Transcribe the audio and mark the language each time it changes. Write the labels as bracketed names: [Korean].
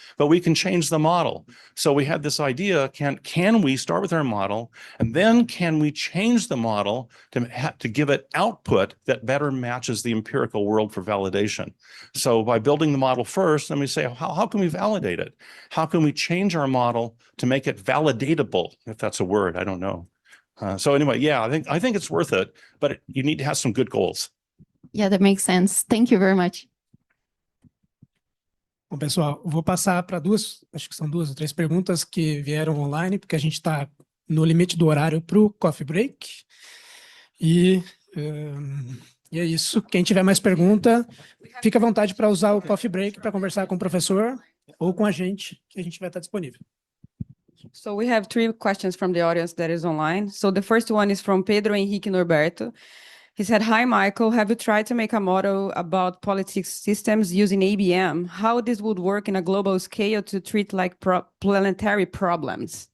[English] But we can change the model. So we had this idea, can we start with our model, and then can we change the model to give it output that better matches the empirical world for validation? So by building the model first, then we say, how can we validate it? How can we change our model to make it validatable, if that's a word, I don't know. So anyway, yeah, I think it's worth it, but you need to have some good goals. Yeah, that makes sense. Thank you very much. [Portuguese] Bom, pessoal, vou passar para acho que são 2 ou 3 perguntas que vieram online, porque a gente está no limite do horário para o coffee break. E é isso. Quem tiver mais pergunta, fica à vontade para usar o coffee break para conversar com o professor ou com a gente, que a gente vai estar disponível. [English] So we have 3 questions from the audience that is online. So the first one is from Pedro Henrique Norberto. He said, hi, Michael, have you tried to make a model about politics systems using ABM? How this would work in a global scale to treat like planetary problems?